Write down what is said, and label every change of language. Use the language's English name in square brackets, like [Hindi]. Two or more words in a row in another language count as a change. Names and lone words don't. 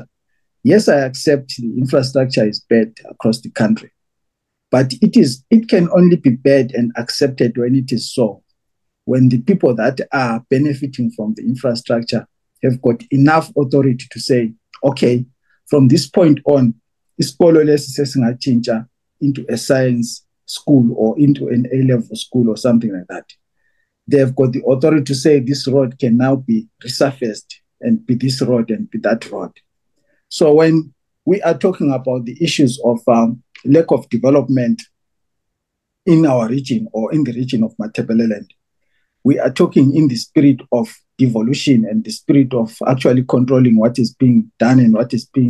[English] Yes, I accept the infrastructure is bad across the country, but it can only be bad and accepted when it is so, when the people that are benefiting from the infrastructure have got enough authority to say, okay, from this point on, [North Ndebele] isikolo lesi sesingatshintsha [English] into a science school or into an A-level school or something like that. They've got the authority to say this road can now be resurfaced and be this road and be that road. So when we are talking about the issues of lack of development in our region or in the region of Matabeleland, we are talking in the spirit of devolution and the spirit of actually controlling what is being done and what